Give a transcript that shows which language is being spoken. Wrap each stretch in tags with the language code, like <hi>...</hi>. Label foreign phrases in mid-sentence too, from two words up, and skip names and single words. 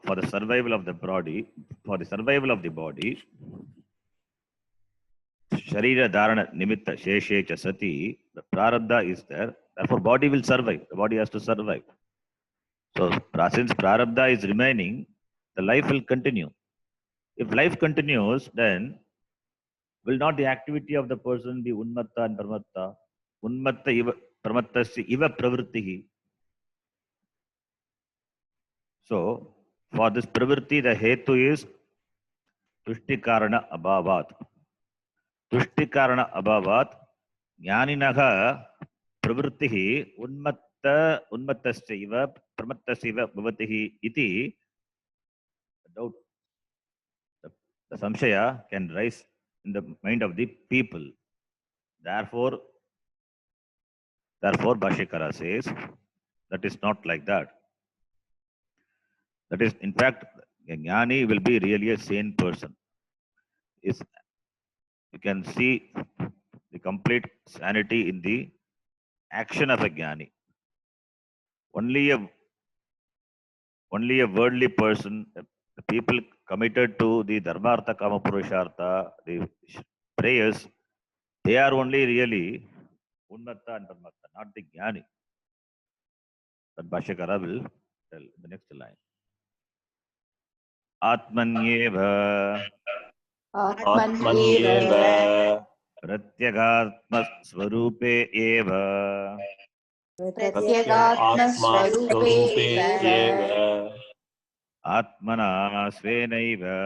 <en>For the survival of the body, for the survival of the body,</en> <sa>शरीर धारण निमित्त शेषे च सति,</sa> <en>the Prarabdha is there, therefore body will survive. The body has to survive. So since Prarabdha is remaining, the life will continue. If life continues, then will not the activity of the person be Unmatta and Paramatta?</en> <sa>उन्मत्त इव परमत्तस्य इव प्रवृत्तिः.</sa> <en>So for this pravritti, the hetu is</en> <sa>तुष्टिकारण अभावात्. तुष्टिकारण अभावात् ज्ञानिनः प्रवृत्तिः उन्मत्तस्य इव परमत्तस्य इव भवति इति.</sa> <en>Doubt, the samshaya can rise in the mind of the people. Therefore, Bhashyakara says that is not like that. That is, in fact, a jnani will be really a sane person. Is you can see the complete sanity in the action of a jnani. Only a worldly person, the people committed to the</en> <sa>धर्मार्थ काम पुरुषार्थ,</sa> <en>the prayers, they are only really unmatta and paramatta, not the jnani. But Bhashyakara will tell the next line.</en> <sa>Atmanyeva आत्मन्येव प्रत्यगात्म स्वरूपे एव प्रत्यगात्मस्वरूपे प्रत्यगात्मस्वरूपे एव आत्मना स्वेनैव</sa>